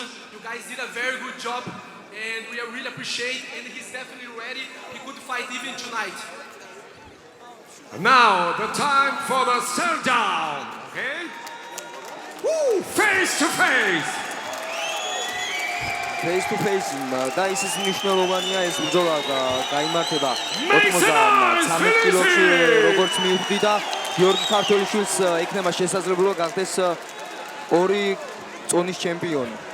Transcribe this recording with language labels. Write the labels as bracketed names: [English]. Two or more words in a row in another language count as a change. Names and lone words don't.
[English] You guys did a very good job, and we really appreciate. And he's definitely ready. He could fight even tonight. And now the time for the stare down. Okay? Woo! Face to face. Face to face [Georgian] და ისიც მნიშვნელოვანია ეს ბრძოლა გაიმართება 93 კილოში როგორც მივხვდი და გიორგი ქართველიშვილს ექნება შესაძლებლობა გახდეს ორი წონის ჩემპიონი.